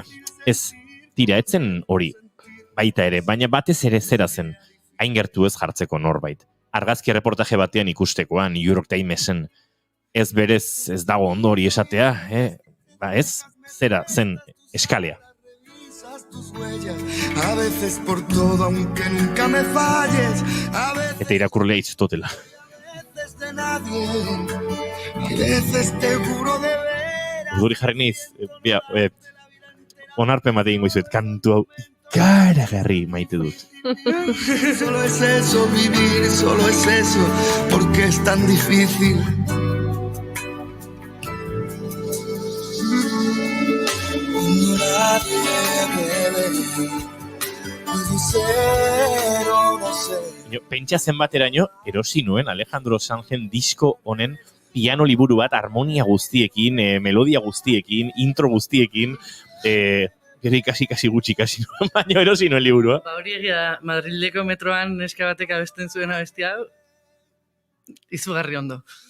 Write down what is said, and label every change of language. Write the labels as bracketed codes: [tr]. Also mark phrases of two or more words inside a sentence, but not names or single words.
[eu] Ez, tira, etzen hori, baita ere, baina batez ere zera zen, hain gertu ez jartzeko norbait. Argazki reportaje batean ikustekoan, New York Timesen, ez berez ez dago ondo hori esatea, ba ez, zera zen eskalea. [es] A veces por todo, aunque nunca me falles. A veces [eu] Eta irakurlea itzutotela. [es] de nadie. A veces te juro de veras. [eu] Urduri jarri niz, onarpen bat egingo izuet, kantu hau ikaragarri maite dut. [es] Solo es eso, vivir, solo es eso, porque es tan difícil. Cuando nadie me ve, puede ser o no ser. [eu] Pentsa zenbateraino, erosi nuen Alejandro Sanzen disko honen piano liburu bat, harmonia guztiekin, melodia guztiekin, intro guztiekin, gero ikasi gutxi ikasi nuen, baina erosi nuen liburua. Ba hori egia da, Madrileko metroan neska batek abesten zuen abestia hau, izugarri ondo.